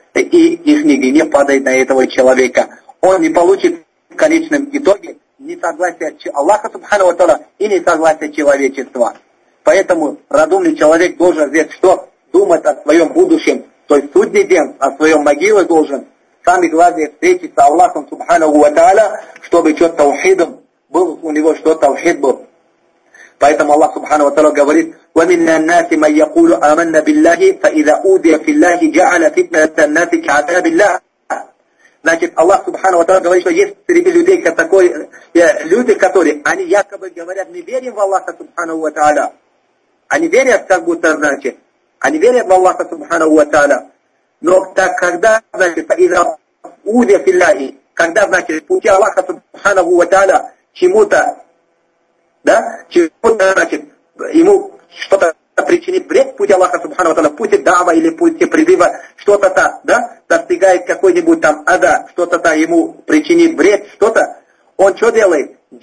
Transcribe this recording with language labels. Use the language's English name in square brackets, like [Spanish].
[Russian] И их гнев падает на этого человека. Он не получит в конечном итоге ни согласия Аллаха субхана ва тааля и ни согласия человечества. Поэтому разумный человек должен здесь что? Думать о своем будущем, то есть судный день, о своем могиле должен. Самое главное встретиться с Аллахом субхана ва тааля, чтобы что таухидом был у него, что таухид был. [Arabic] Поэтому Аллах субхана ва тааля говорит: وَمِنَّ النَّاسِ مَنْ يَقُولُ آمَنَّ بِاللَّهِ فَإِذَا أُوذِيَ فِي اللَّهِ جَعَلَ فِتْنَةَ النَّاسِ كَعَذَابِ اللَّهِ. [Russian] Значит, Аллах субхана ва тааля говорит, что есть среди людей такой, люди, которые они якобы говорят, мы верим в Аллаха субхана ва тааля. Они верят, как будто, значит, они верят в Аллаха субхана ва тааля. Но так когда, значит, [Arabic] فَإِذَا أُوذِيَ فِي اللَّهِ, [Russian] когда, значит, пути Аллаха субхана ва тааля чему-то, да, чему-то, значит, ему что-то причинит вред пути Аллаха субхана ва тааля, пути дава или пути призыва, что-то там, да, достигает какой-нибудь там ада, что-то там ему причинит вред, что-то, он что делает?